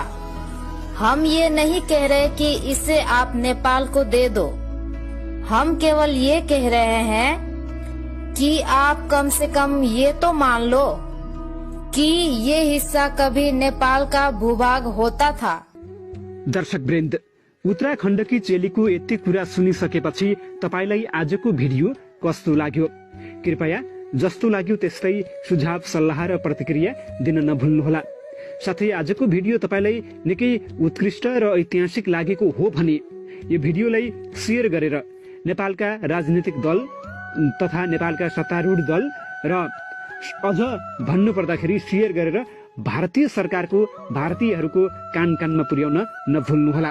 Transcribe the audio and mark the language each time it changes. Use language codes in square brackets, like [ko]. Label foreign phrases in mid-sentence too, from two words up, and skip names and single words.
[hi] हम ये नहीं कह रहे कि इसे आप नेपाल को दे दो। हम केवल ये कह रहे हैं कि आप कम से कम ये तो मान लो कि ये हिस्सा कभी नेपाल का भूभाग होता था। [ne] दर्शकवृन्द, उत्तराखण्डकी चेलीको यति कुरा सुनिसकेपछि तपाईलाई आजको भिडियो कस्तो लाग्यो? कृपया जस्तो लाग्यो त्यस्तै सुझाव सल्लाह र प्रतिक्रिया दिन नभुल्नुहोला। साथै आजको भिडियो तपाईलाई निकै उत्कृष्ट र ऐतिहासिक लागेको हो भने यो भिडियोलाई शेयर गरेर नेपालका राजनीतिक दल तथा नेपालका सत्तारूढ दल र अझ भन्नु पर्दाखेरि शेयर गरेर भारतीय सरकारको भारतीयहरूको कान कानमा पुर्याउन नभुल्नुहोला।